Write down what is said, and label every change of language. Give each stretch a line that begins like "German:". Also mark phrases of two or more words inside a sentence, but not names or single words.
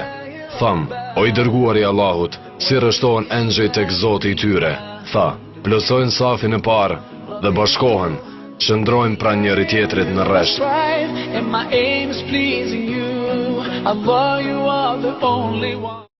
Albanian: Tham, o i dërguari Allahut, si rreshtohen engjëjt tek Zoti i tyre? Tha, plotësojnë safin e parë dhe bashkohen, qëndrojnë pranë njëri tjetrit në rresht.
English: right, and my aim is pleasing you. Allah, you are the only one.